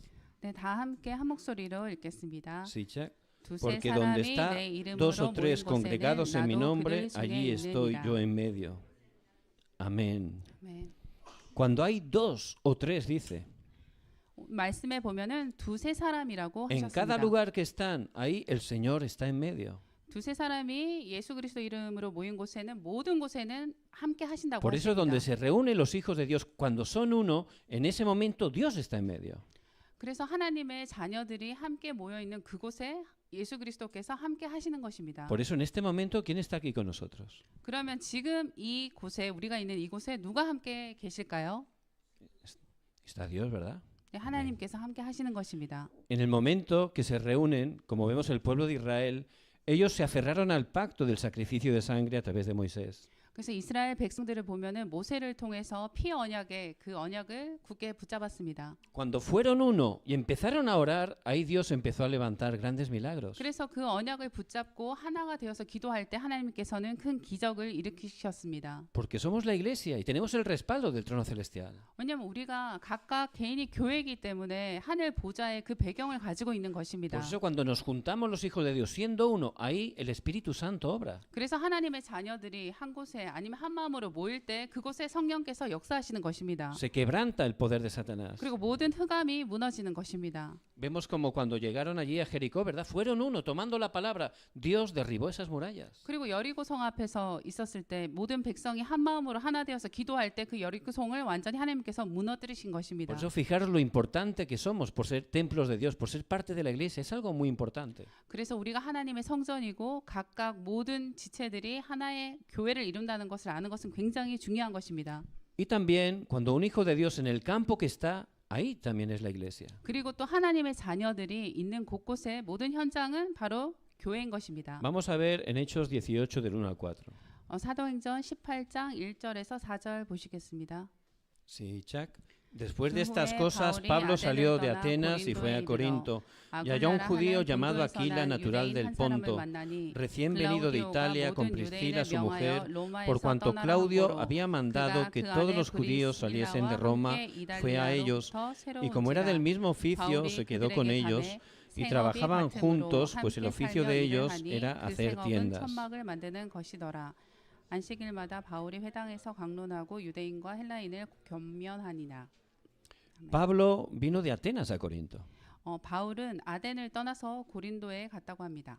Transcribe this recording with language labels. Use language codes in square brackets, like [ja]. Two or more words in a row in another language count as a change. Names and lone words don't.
[ko] 네, 다 함께 한 목소리로 읽겠습니다. Sichak. 두세 [es] Porque donde [ko] 사람이 [es] está [ko] 내 [es] dos [ko] 이름으로 [es] o tres [ko] 모인 [es] congregados en mi [ko] 곳에는 나도 [es] nombre, [ko] 그들 중에 [es] allí estoy [ko] 있느니라. [es] yo en medio. Amén. [ko] 네. [es] Cuando hay dos o tres, dice, [ko] 말씀에 보면은 두세 사람이라고 [es] en cada [ko] 하셨습니다. [es] lugar que están, ahí el Señor está en medio. [ko] 두세 사람이 예수 그리스도 이름으로 모인 곳에는 모든 곳에는 함께 하신다고 [es] Por eso [ko] 하십니다. [es] donde se reúnen los hijos de Dios, cuando son uno, en ese momento Dios está en medio. [ko] 그래서 하나님의 자녀들이 함께 모여 있는 그곳에 예수 그리스도께서 함께 하시는 것입니다. [es] Por eso en este momento, ¿quién está aquí con nosotros? [ko] 그러면 지금 이 곳에 우리가 있는 이곳에 누가 함께 계실까요? [es] Está Dios, ¿verdad? [ko] 네, 하나님께서 함께 하시는 것입니다. [es] En el momento que se reúnen, como vemos el pueblo de Israel, ellos se aferraron al pacto del sacrificio de sangre a través de Moisés. [ko] 그래서 이스라엘 백성들을 보면은 모세를 통해서 피 언약의 그 언약을 굳게 붙잡았습니다. [es] Cuando fueron uno y empezaron a orar, ahí Dios empezó a levantar grandes milagros. [ko] 그래서 그 언약을 붙잡고 하나가 되어서 기도할 때 하나님께서는 큰 기적을 일으키셨습니다. [es] Porque somos la iglesia y tenemos el respaldo del trono celestial. [ko] 왜냐하면 우리가 각각 개인이 교회이기 때문에 하늘 보좌의 그 배경을 가지고 있는 것입니다. [es] Por eso cuando nos juntamos los hijos de Dios siendo uno, ahí el Espíritu Santo obra. [ko] 그래서 하나님의 자녀들이 한 곳에 아니면 한 마음으로 모일 때 그곳에 성령께서 역사하시는 것입니다. [es] Se quebranta el poder de Satanás. [ko] 그리고 모든 흑암이 무너지는 것입니다. [es] Vemos como cuando llegaron allí a Jericó, ¿verdad? Fueron uno, tomando la palabra. Dios derribó esas murallas. [ko] 그리고 여리고 성 앞에서 있었을 때 모든 백성이 한 마음으로 하나 되어서 기도할 때 그 여리고 성을 완전히 하나님께서 무너뜨리신 것입니다. [es] Por eso fijaros lo importante que somos por ser templos de Dios, por ser parte de la iglesia. Es algo muy importante. [ko] 그래서 우리가 하나님의 성전이고 각각 모든 지체들이 하나의 교회를 이룬다는 것을 아는 것은 굉장히 중요한 것입니다. [es] Y también cuando un hijo de Dios en el campo que está, ahí también es la iglesia. [ko] 그리고 또 하나님의 자녀들이 있는 곳곳의 모든 현장은 바로 교회인 것입니다. [es] Vamos a ver en Hechos 18 del 1 al 4. [ko] 사도행전 18장 1절에서 4절 보시겠습니다. [es] Sí, Chuck. Después de [ko] 그 [es] estas [ko] 후에 [es] cosas, [ko] 바울이 [es] Pablo [ko] 아덴을 [es] salió de [ko] 떠나 [es] Atenas y fue a [ko] 고린도에 [es] Corinto. Y halló un [ko] 아굴라라 [es] judío [ko] 하는 [es] llamado [ko] 근도에서 [es] Aquila, [ko] 난 [es] natural [ko] 유대인 [es] del [ko] 한 사람을 [es] Ponto, [ko] 만나니 [es] recién venido de [ko] 클라우디오가 [es] Italia con [ko] 모든 [es] Priscila, [ko] 유대인을 [es] su [ko] 명하여 [es] mujer, por [ko] 로마에서 [es] cuanto [ko] 떠나라 [es] Claudio [ko] 함으로 [es] había mandado [ko] 그가 [es] que [ko] 그 [es] todos [ko] 안에 [es] los judíos saliesen de [ko] 브리스길라와 [es] Roma, [ko] 함께 [es] fue a ellos, [ko] 이달리아로부터 [es] y como era del [ko] 새로운지라 [es] mismo oficio, [ko] 바울이 [es] se quedó [ko] 그들에게 [es] con [ko] 가되 [es] ellos y [ko] 생업이 [es] trabajaban [ko] 같음으로 [es] juntos, pues el [ko] 함께 [es] oficio [ko] 살려 [es] de [ko] 일을 [es] ellos [ko] 하니 [es] era [ko] 그 [es] hacer [ko] 생업은 [es] tiendas. [ko] 천막을 만드는 것이더라. 안식일마다 바울이 회당에서 강론하고 유대인과 헬라인을 겸면하니라. [es] Pablo vino de Atenas a Corinto [ko] 바울은 아덴을 떠나서 고린도에 갔다고 합니다.